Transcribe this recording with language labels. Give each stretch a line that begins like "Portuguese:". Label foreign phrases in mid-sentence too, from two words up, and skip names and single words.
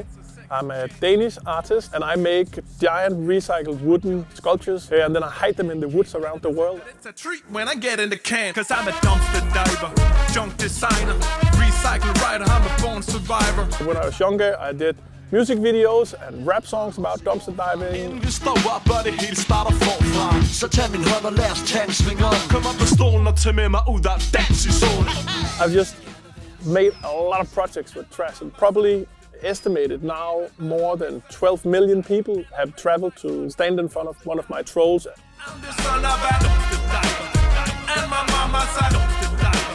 English: I'm a Danish artist and I make giant recycled wooden sculptures and then I hide them in the woods around the world. It's a treat when I get in the can, cause I'm a dumpster diver, junk designer, recycle writer, I'm a born survivor. When I was younger, I did music videos and rap songs about dumpster diving.
Danish: Vi står op, og det hele starter forfra. Så tag min hånd og lad os tage en sving om. Kom op på stolen og tag med mig ud og dans i solen.
English: I've just made a lot of projects with trash and probably estimated now more than 12 million people have traveled to stand in front of one of my trolls. I'm the son of a dumpster diver, and my mama's a dumpster diver.